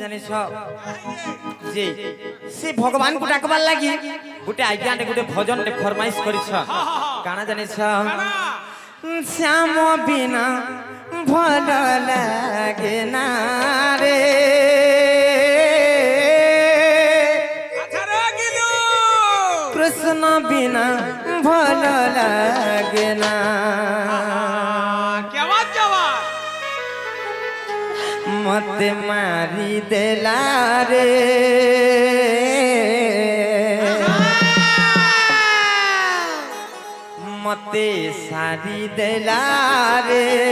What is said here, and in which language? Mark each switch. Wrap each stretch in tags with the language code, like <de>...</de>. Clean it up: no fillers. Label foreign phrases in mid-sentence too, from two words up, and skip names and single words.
<or>ଯେ ସେ ଭଗବାନ କୁ ଡାକିବା ଲାଗି ଗୋଟେ ଆଜ୍ଞାଟେ ଗୋଟେ ଭଜନଟେ ଫରମାଇସ କରିଛ କାହ୍ନା ଜାଣିଛ ଶ୍ୟାମ ବିନା ଭଲ ଲାଗେ ନା ରେ କୃଷ୍ଣ ବିନା ଭଲ ଲାଗେ ନା ମତେ ମାରି ଦେଲା ରେ ମତେ ସାରି ଦେଲା ରେ</or>